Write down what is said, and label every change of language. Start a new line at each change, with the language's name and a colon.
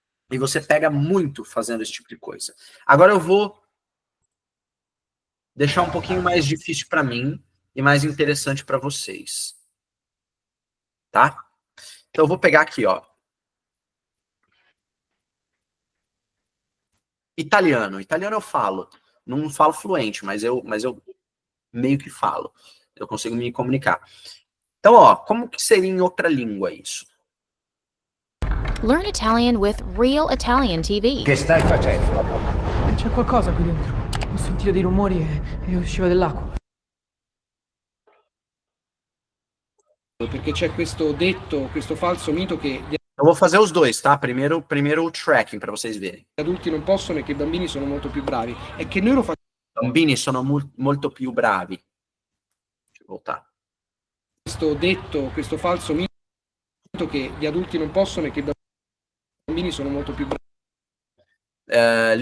Portuguese: E você pega muito fazendo esse tipo de coisa. Agora eu vou deixar um pouquinho mais difícil para mim e mais interessante para vocês. Tá? Então eu vou pegar aqui, ó. Italiano. Italiano eu falo. Não falo fluente, mas eu meio que falo. Eu consigo me comunicar. Então, ó, como que seria em outra língua isso?
English: Learn Italian with Real Italian TV.
Italian: Che stai facendo? C'è qualcosa qui dentro. Ho sentito dei rumori e usciva dell'acqua. Perché c'è questo detto, questo falso mito che
Portuguese: eu vou fazer os dois, tá? Primeiro o tracking para vocês verem.
Italian: Gli adulti non possono e che i bambini sono molto più bravi. E che noi lo facciamo. Bambini sono molto più bravi.
Portuguese: Deixa eu voltar.
Italian: Questo detto, questo falso mito che gli adulti non possono e che i bambini sono molto più bravi.